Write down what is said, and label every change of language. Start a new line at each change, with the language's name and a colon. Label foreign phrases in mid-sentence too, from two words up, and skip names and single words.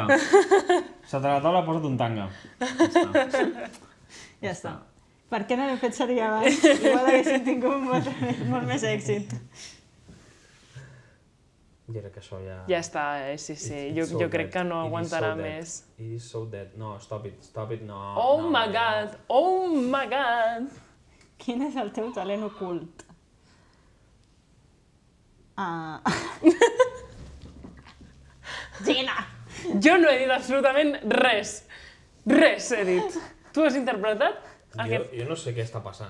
Catalan: Sota la taula posa't un tanga. Ja està. Ja està. Per què no l'hem fet servir abans? Igual haguéssim tingut molt més èxit. Jo crec que això ja... Ja està, sí. Jo crec que no aguantarà més.
English: It is so dead. No, stop it, no. Oh no, my no. god, oh my god.
Catalan: Quin és el teu talent ocult? Gina! Jo no he dit absolutament res. Res he dit. Tu has interpretat? Jo no sé què està passant.